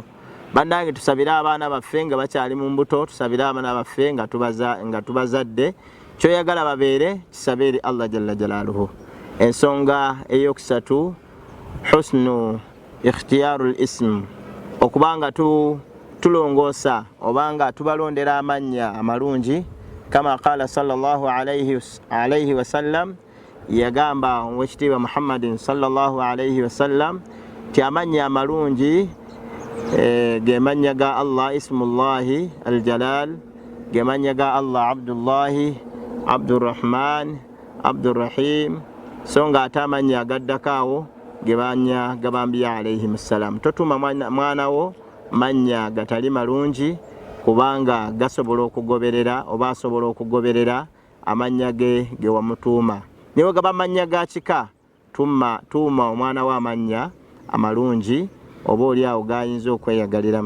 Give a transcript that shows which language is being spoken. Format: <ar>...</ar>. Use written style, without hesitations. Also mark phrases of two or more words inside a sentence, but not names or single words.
<lg>Bannange tusabire abaana baffe nga bakyali mu mbuto, tusabire abaana baffe nga tubazadde, kyoyagala babeere kisabe eri Allah</lg> <ar>جل جلاله.</ar> <lg>Ensonga eyokusatu</lg> <ar>حسن اختيار الاسم,</ar> <lg>okubanga tulongoosa obanga tubalondera amannya amalungi.</lg> <ar>كما قال صلى الله عليه وسلم,</ar> <lg>yagamba wekitiibwa Muhammadin</lg> <ar>صلى الله عليه وسلم</ar> <lg>ti amannya amalungi ge mannya ga Allah</lg> <ar>اسم الله الجلال,</ar> <lg>ge mannya ga Allah abdullahi, abdurrahman, abdurrahim, so nga ate amannya agaddakaawo ge mannya g'abambiya</lg> <ar>عليهم السلام.</ar> <lg>Totuma mwana wo mannya gatali malungi, kubanga gasobola okugoberera oba asobola okugoberera amannya ge wamutuuma. Niwe gaba mannya ga kika, tuuma omwana wa amannya amalungi oba oli awo gayinza okweyagaliramu.</lg>